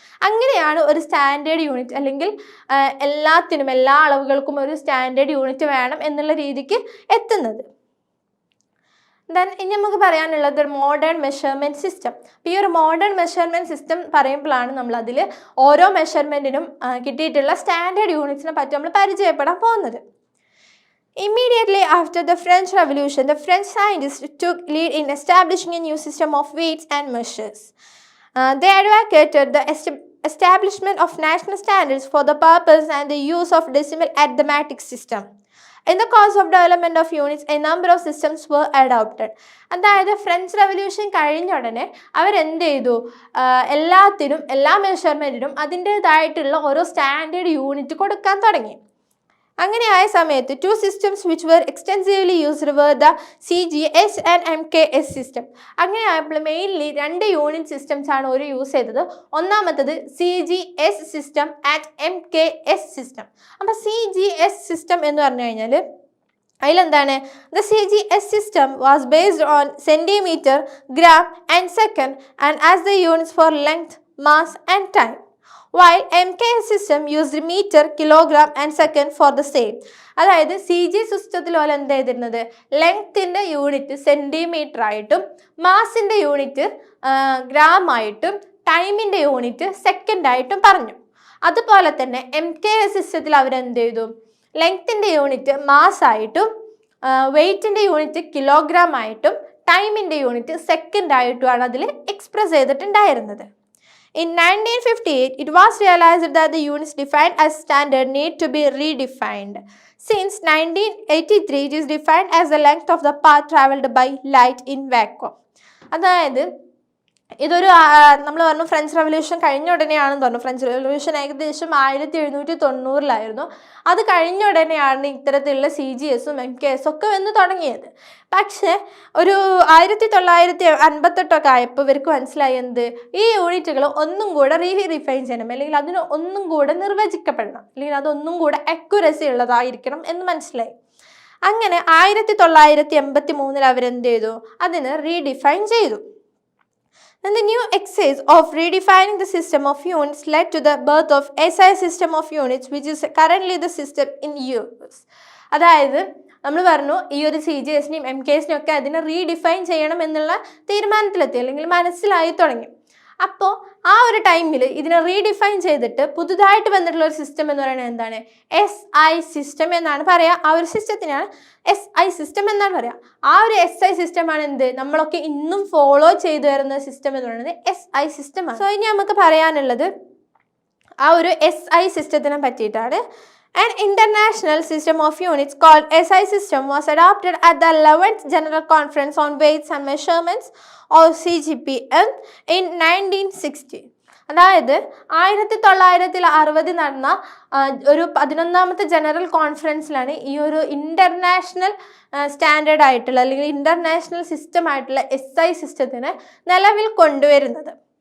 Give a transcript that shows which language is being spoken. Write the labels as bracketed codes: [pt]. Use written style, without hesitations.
[ml] അങ്ങനെയാണ് ഒരു standard unit അല്ലെങ്കിൽ എല്ലാത്തിനും എല്ലാ അളവുകൾക്കും ഒരു സ്റ്റാൻഡേർഡ് യൂണിറ്റ് വേണം എന്നുള്ള രീതിക്ക് എത്തുന്നത്. ദെൻ ഇനി നമുക്ക് പറയാനുള്ളത് ഒരു മോഡേൺ മെഷർമെൻറ്റ് സിസ്റ്റം. അപ്പോൾ ഈ ഒരു മോഡേൺ മെഷർമെൻറ്റ് സിസ്റ്റം പറയുമ്പോഴാണ് നമ്മളതിൽ ഓരോ മെഷർമെൻറ്റിനും കിട്ടിയിട്ടുള്ള സ്റ്റാൻഡേർഡ് യൂണിറ്റ്സിനെ പറ്റി നമ്മൾ പരിചയപ്പെടാൻ പോകുന്നത്. [en] Immediately after the French Revolution, the French scientists took lead in establishing a new system of weights and measures. They advocated the establishment of national standards for the purpose and the use of decimal arithmetic system. In the course of development of units, a number of systems were adopted. [ml] അതായത് French revolution കഴിഞ്ഞ ഉടനെ അവരെന്ത് ചെയ്തു, എല്ലാത്തിനും എല്ലാ മെഷർമെൻറ്റിനും അതിൻ്റേതായിട്ടുള്ള ഓരോ standard unit കൊടുക്കാൻ തുടങ്ങി. അങ്ങനെയായ സമയത്ത് [en] 2 systems which were extensively used were the CGS and MKS system. [ml] അങ്ങനെയായപ്പോൾ mainly 2 unit systems ആണ് ഒരു യൂസ് ചെയ്തത്. ഒന്നാമത്തത് CGS system and MKS system. അപ്പോൾ CGS സിസ്റ്റം എന്ന് പറഞ്ഞു കഴിഞ്ഞാൽ അതിലെന്താണ്, [en] the CGS system was based on centimeter, gram and second and as the units for length, mass and time. While MKS system used meter, kilogram and second for the same. [ml] അതായത് CG സിസ്റ്റത്തിൽ പോലെ എന്ത് ചെയ്തിരുന്നത്, ലെങ്ത്തിൻ്റെ unit centimetre ആയിട്ടും മാസിൻ്റെ unit gram ആയിട്ടും ടൈമിൻ്റെ unit second ആയിട്ടും പറഞ്ഞു. അതുപോലെ തന്നെ MKS സിസ്റ്റത്തിൽ അവരെന്ത് ചെയ്തു, ലെങ്ത്തിൻ്റെ യൂണിറ്റ് മാസ് ആയിട്ടും വെയ്റ്റിൻ്റെ യൂണിറ്റ് കിലോഗ്രാം ആയിട്ടും ടൈമിൻ്റെ യൂണിറ്റ് സെക്കൻഡ് ആയിട്ടുമാണ് അതിൽ എക്സ്പ്രസ് ചെയ്തിട്ടുണ്ടായിരുന്നത്. [en] In 1958, it was realized that the units defined as standard need to be redefined. Since 1983, it is defined as the length of the path traveled by light in vacuum. [ml] അതായത് ഇതൊരു നമ്മൾ പറഞ്ഞു French revolution കഴിഞ്ഞ ഉടനെയാണെന്ന് പറഞ്ഞു. French revolution ഏകദേശം 1790 അത് കഴിഞ്ഞ ഉടനെയാണ് ഇത്തരത്തിലുള്ള CGSഉം MKSഉം ഒക്കെ വന്ന് തുടങ്ങിയത്. പക്ഷേ ഒരു 1958 ആയപ്പോൾ ഇവർക്ക് മനസ്സിലായി എന്ത്, ഈ യൂണിറ്റുകൾ ഒന്നും കൂടെ റീഡിഫൈൻ ചെയ്യണം, അല്ലെങ്കിൽ അതിന് ഒന്നും കൂടെ നിർവചിക്കപ്പെടണം, അല്ലെങ്കിൽ അതൊന്നും കൂടെ അക്യുറസി ഉള്ളതായിരിക്കണം എന്ന് മനസ്സിലായി. അങ്ങനെ 1983 അവരെന്ത് ചെയ്തു, അതിന് റീഡിഫൈൻ ചെയ്തു. [en] And the new exercise of redefining the system of units led to the birth of SI system of units, which is currently the system in use. [ml] അതായത് നമ്മൾ പറഞ്ഞു ഈ ഒരു CGS-നെയും MKS-നെയും ഒക്കെ അതിനെ റീഡിഫൈൻ ചെയ്യണം എന്നുള്ള തീരുമാനത്തിലെത്തി, അല്ലെങ്കിൽ മനസ്സിലായി തുടങ്ങി. അപ്പോൾ ആ ഒരു ടൈമിൽ ഇതിനെ റീഡിഫൈൻ ചെയ്തിട്ട് പുതുതായിട്ട് വന്നിട്ടുള്ള ഒരു സിസ്റ്റം എന്ന് പറയുന്നത് എന്താണ്? SI സിസ്റ്റം എന്നാണ് പറയുക. ആ ഒരു സിസ്റ്റത്തിനാണ് SI സിസ്റ്റം എന്നാണ് പറയുക. ആ ഒരു SI സിസ്റ്റമാണ് എന്ത്, നമ്മളൊക്കെ ഇന്നും ഫോളോ ചെയ്തു വരുന്ന സിസ്റ്റം എന്ന് പറയുന്നത് SI സിസ്റ്റമാണ്. സോ ഇനി നമുക്ക് പറയാനുള്ളത് ആ ഒരു SI സിസ്റ്റത്തിനെ പറ്റിയിട്ടാണ്. [en] An international system of units called SI system was adopted at the 11th General Conference on Weights and Measurements or CGPM in 1960. [ml] അതായത് 1960 നടന്ന ഒരു 11ാമത്തെ ജനറൽ കോൺഫറൻസിലാണ് ഈ ഒരു ഇന്റർനാഷണൽ സ്റ്റാൻഡേർഡ് ആയിട്ടുള്ള അല്ലെങ്കിൽ ഇന്റർനാഷണൽ സിസ്റ്റം ആയിട്ടുള്ള SI സിസ്റ്റത്തിനെ നിലവിൽ കൊണ്ടുവരുന്നത്.